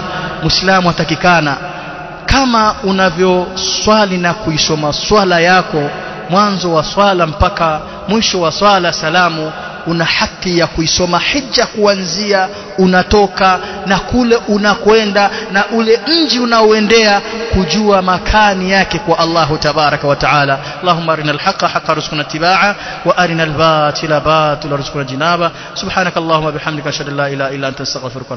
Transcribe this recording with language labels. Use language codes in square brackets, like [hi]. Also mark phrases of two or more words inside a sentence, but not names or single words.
[sw] Muislamu atakikana kama unavyoswali na kuisoma swala yako mwanzo wa swala mpaka mwisho wa swala salamu, una haki ya kuisoma hija kuanzia unatoka na kule unakwenda na ule mji unaoendea, kujua makani yake kwa [ar] الله تبارك وتعالى. اللهم أرنا الحق حقا وارزقنا اتباع وأرنا الباطل باطلا وارزقنا جنابة. سبحانك اللهم بحمدك أشهد أن لا إله إلا أنت أستغفرك